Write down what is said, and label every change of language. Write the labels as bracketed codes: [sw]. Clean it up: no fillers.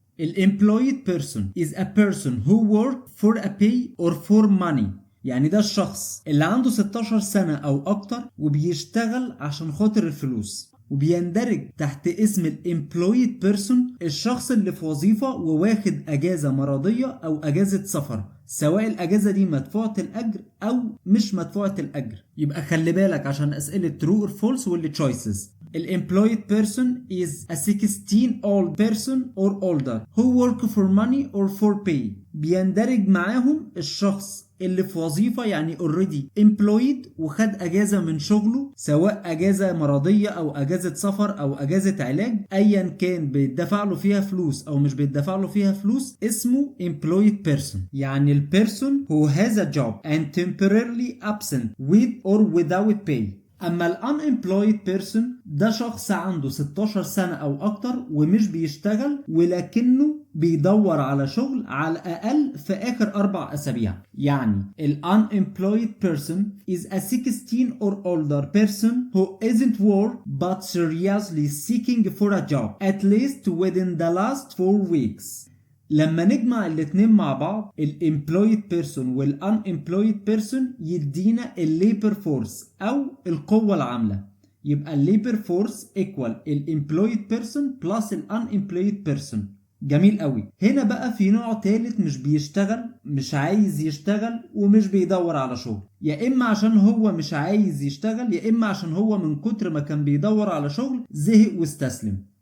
[ar] الامبلويد بيرسون [en] is a person who work for a pay or for money، [ar] يعني ده الشخص اللي عنده 16 سنة أو أكتر وبيشتغل عشان خاطر الفلوس، وبيندرج تحت اسم الامبلويد بيرسون الشخص اللي في وظيفة وواخد أجازة مرضية أو أجازة سفر، سواء الأجازة دي مدفوعة الأجر أو مش مدفوعة الأجر. يبقى خلي بالك عشان أسئلة [en] true or false [ar] واللي choices. [en] Employed person is a 16-old person or older who work for money or for pay. [ar] بيندرج معاهم الشخص اللي في وظيفة يعني [en] already employed [ar] وخد أجازة من شغله، سواء أجازة مرضية أو أجازة سفر أو أجازة علاج، أيا كان بيدفع له فيها فلوس أو مش بيدفع له فيها فلوس، اسمه employed person. يعني ال [en] person who has a job and temporarily absent with or without pay. [ar] اما ال unemployed person ده شخص عنده 16 سنة او اكتر ومش بيشتغل، ولكنه بيدور على شغل على الاقل في اخر 4 اسابيع. يعني ال [en] unemployed person is a 16 or older person who isn't work but seriously seeking for a job at least within the last 4 weeks. [ar] لما نجمع الاتنين مع بعض الامبلويد بيرسون والانemployed بيرسون يدينا الليبر فورس او القوة العاملة. يبقى الليبر فورس ايكوال الامبلويد بيرسون بلس الانemployed بيرسون. جميل قوي. هنا بقى في نوع تالت مش بيشتغل، مش عايز يشتغل ومش بيدور على شغل، يا اما عشان هو مش عايز يشتغل يا اما عشان هو من كتر ما كان بيدور على شغل زهق واستسلم.